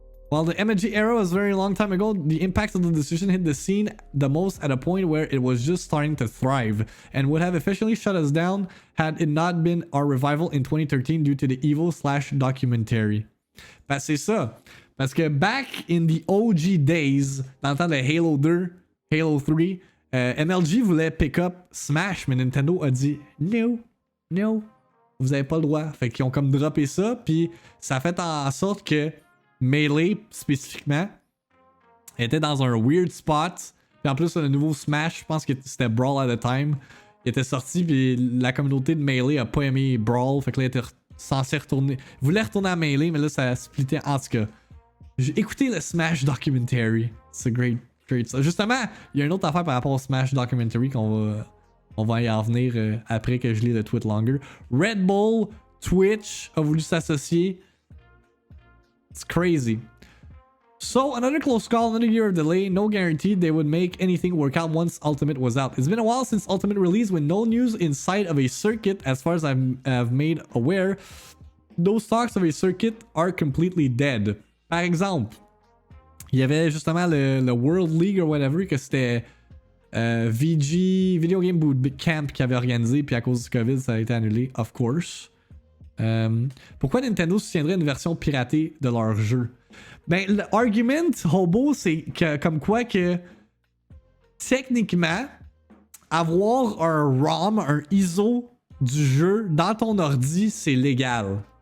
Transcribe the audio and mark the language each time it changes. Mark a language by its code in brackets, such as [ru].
[en] While the MLG era was a very long time ago, the impact of the decision hit the scene the most at a point where it was just starting to thrive and would have officially shut us down had it not been our revival in 2013 due to the Evo/documentary. [fr] Ben c'est ça. Parce que [en] back in the OG days, [fr] dans le temps de Halo 2, Halo 3, MLG voulait pick up Smash, mais Nintendo a dit no, vous avez pas le droit. Fait qu'ils ont comme droppé ça, puis ça a fait en sorte que Melee, spécifiquement, était dans un [en] weird spot. [fr] Puis en plus, le nouveau Smash, je pense que c'était Brawl [en] at the time, [fr] il était sorti, puis la communauté de Melee a pas aimé Brawl. Fait que là, il était censé retourner. Il voulait retourner à Melee, mais là, ça a splitté. En tout cas, j'ai écouté le Smash documentary. C'est great. Justement, il y a une autre affaire par rapport au Smash documentary on va y en venir après que je lis le tweet longer. Red Bull, Twitch a voulu s'associer. [en] It's crazy. So, another close call, another year of delay. No guarantee they would make anything work out once Ultimate was out. It's been a while since Ultimate released with no news in sight of a circuit as far as I've made aware. Those talks of a circuit are completely dead. [fr] Par exemple, il y avait justement le World League [en] or whatever [fr] que c'était VG, Video Game Bootcamp qui avait organisé, puis à cause du COVID, ça a été annulé, [en] of course. [fr] Pourquoi Nintendo soutiendrait une version piratée de leur jeu? Ben, l'argument, Hobo, c'est que, comme quoi que techniquement, avoir un ROM, un ISO du jeu dans ton ordi, c'est légal.